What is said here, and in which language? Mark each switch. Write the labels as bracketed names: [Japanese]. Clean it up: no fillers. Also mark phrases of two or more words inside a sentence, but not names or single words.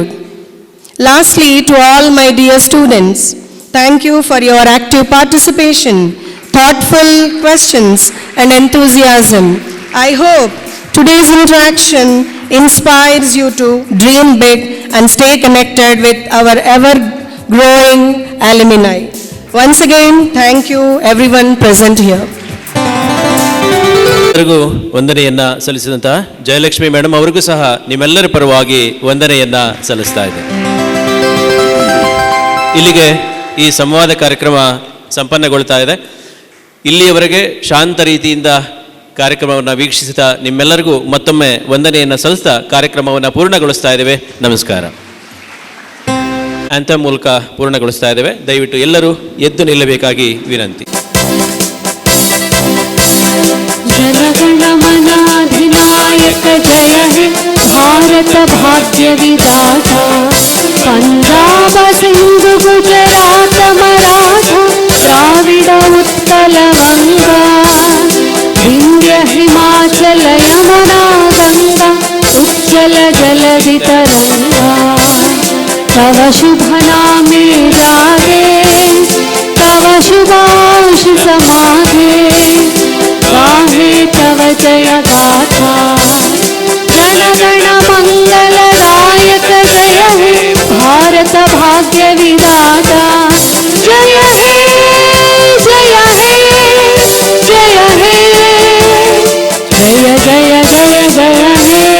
[English] Lastly, to all my dear students, thank you for your active participation, thoughtful questions, and enthusiasm. I hope today's interaction inspires you to dream big and stay connected with our ever-growing alumni. Once again, thank you everyone present here. [Kannada] ಎಲ್ಲರಿಗೂ ವಂದನೆಯನ್ನ ಸಲ್ಲಿಸಿದಂತಹ ಜಯಲಕ್ಷ್ಮಿ ಮೇಡಮ್ ಅವರಿಗೂ ಸಹ ನಿಮ್ಮೆಲ್ಲರ ಪರವಾಗಿ ವಂದನೆಯನ್ನ ಸಲ್ಲಿಸ್ತಾ ಇದೆ. ಇಲ್ಲಿಗೆ ಈ ಸಂವಾದ ಕಾರ್ಯಕ್ರಮ ಸಂಪನ್ನಗೊಳ್ತಾ ಇದೆ. ಇಲ್ಲಿಯವರೆಗೆ ಶಾಂತ ರೀತಿಯಿಂದ ಕಾರ್ಯಕ್ರಮವನ್ನು ವೀಕ್ಷಿಸಿದ ನಿಮ್ಮೆಲ್ಲರಿಗೂ ಮತ್ತೊಮ್ಮೆ ವಂದನೆಯನ್ನು ಸಲ್ಲಿಸ್ತಾ ಕಾರ್ಯಕ್ರಮವನ್ನು ಪೂರ್ಣಗೊಳಿಸ್ತಾ ಇದ್ದೇವೆ. ನಮಸ್ಕಾರ. ಆಂಥಮ್ ಮೂಲಕ ಪೂರ್ಣಗೊಳಿಸ್ತಾ ಇದ್ದೇವೆ. ದಯವಿಟ್ಟು ಎಲ್ಲರೂ ಎದ್ದು ನಿಲ್ಲಬೇಕಾಗಿ ವಿನಂತಿ. [Bangla] জনগণমনাধিনায়ক জয় হে ভারত ভাগ্য বিধাতা পঞ্জাব সিন্ধু গুজরাট মরাঠা দ্রাবিড় উৎকল গঙ্গা বিন্ধ্য হিমাচল যমুনা গঙ্গা উচ্ছল জলধি তরঙ্গ তব শুভ নামে জাগে তব শুভাংশ সমাগে গাহে তব জয় গাথা জনগণ মঙ্গলদায়ক জয় হে ভারত ভাগ্য বিধাতা জয় হে জয় হে জয় হে জয় জয় জয় জয় হে